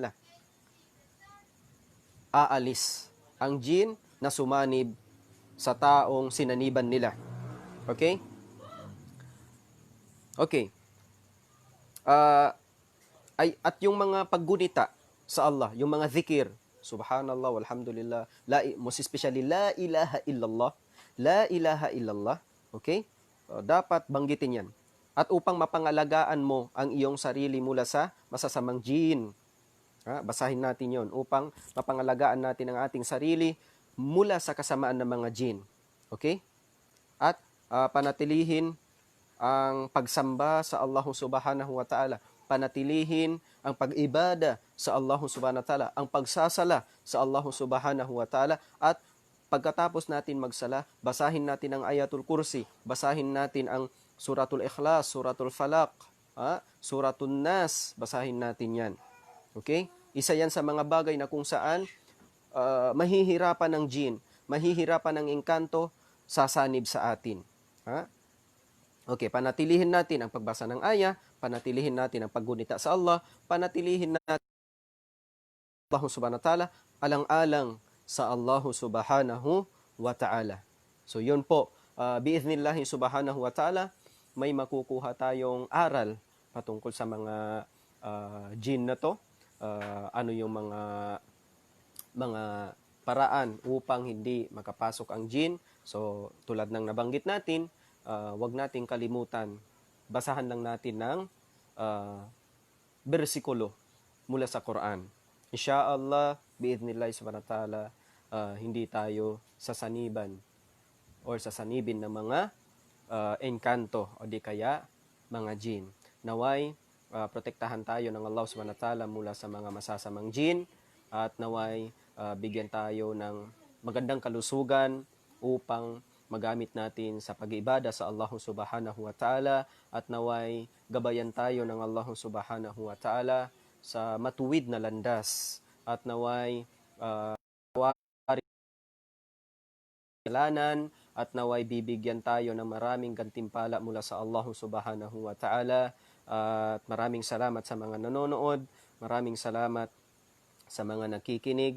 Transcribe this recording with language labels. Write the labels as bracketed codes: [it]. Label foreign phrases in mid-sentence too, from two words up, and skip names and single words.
[ar] إن شاء الله بإذن الله. [tl] aalis ang jin na sumanib sa taong sinaniban nila. Okay? Okay. At yung mga paggunita sa Allah, yung mga zikir, [ar] سبحان الله والحمد لله, [en] most especially, [ar] لا إله إلا الله، لا إله إلا الله, [tl] okay? Dapat banggitin yan. At upang mapangalagaan mo ang iyong sarili mula sa masasamang jin, basahin natin yon upang mapangalagaan natin ang ating sarili mula sa kasamaan ng mga jin. Okay? At panatilihin ang pagsamba sa Allah [ar] سبحانه وتعالى. [tl] Panatilihin ang pag-ibada sa Allah [ar] سبحانه وتعالى. [tl] Ang pagsasala sa Allah [ar] سبحانه وتعالى. [tl] At pagkatapos natin magsala, basahin natin ang Ayatul Kursi. Basahin natin ang Suratul Ikhlas, Suratul Falaq, Suratul Nas. Basahin natin yan. Okay? Isa yan sa mga bagay na kung saan mahihirapan ng jin, mahihirapan ng engkanto, sasanib sa atin. Okay, panatilihin natin ang pagbasa ng aya, panatilihin natin ang paggunita sa Allah, panatilihin natin Allah [ar] سبحانه وتعالى, [tl] alang-alang sa Allah [ar] سبحانه وتعالى. [tl] So yun po, [ar] بإذن الله سبحانه وتعالى, [tl] may makukuha tayong aral patungkol sa mga jin na to. Ano yung mga paraan upang hindi makapasok ang jin. So tulad ng nabanggit natin, wag nating kalimutan, basahan lang natin ng bersikulo mula sa Quran. [ar] إن شاء الله بإذن الله سبحانه وتعالى, [tl] hindi tayo sasaniban or sasanibin ng mga engkanto o di kaya mga jin. Naway, protektahan tayo ng Allah [ar] سبحانه وتعالى [tl] mula sa mga masasamang jin at naway bigyan tayo ng magandang kalusugan upang magamit natin sa pag-iibada sa Allah [ar] سبحانه وتعالى [tl] at naway gabayan tayo ng Allah [ar] سبحانه وتعالى [tl] sa matuwid na landas at naway kailanan at naway bibigyan tayo ng maraming gantimpala mula sa Allah [ar] سبحانه وتعالى [tl] at maraming salamat sa mga nanonood, maraming salamat sa mga nakikinig.